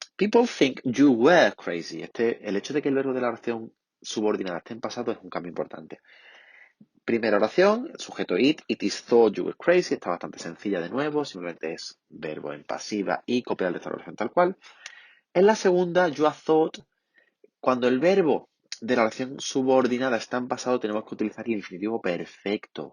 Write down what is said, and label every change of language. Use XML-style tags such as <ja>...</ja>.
<en>People think you were crazy.</en> <es>El hecho de que el verbo de la oración subordinada esté en pasado es un cambio importante. Primera oración, el sujeto</es> <en>it is thought you were crazy.</en> <es>Está bastante sencilla de nuevo, simplemente es verbo en pasiva y copiar el resto de la oración tal cual. En la segunda,</es> <en>you are thought,</en> <es>cuando el verbo de la oración subordinada está en pasado, tenemos que utilizar el infinitivo perfecto.</es>